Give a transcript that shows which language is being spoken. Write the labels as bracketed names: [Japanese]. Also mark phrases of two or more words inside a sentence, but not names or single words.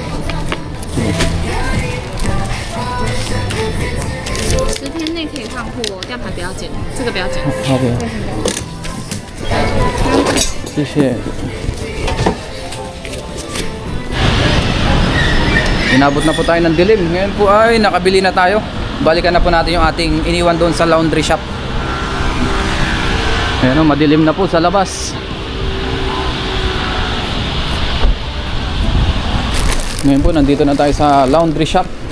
[Chinese] 10天内可以换货哦，吊牌不要剪，这个不要剪。好的，谢谢。 [Filipino] Inabot na po tayo ng dilim. Ngayon po ay nakabili na tayo. Balikan na po natin yung ating iniwan doon sa [English] laundry shop. [Filipino] Ayan o, madilim na po sa labas. Ngayon po, nandito na tayo sa [English] laundry shop.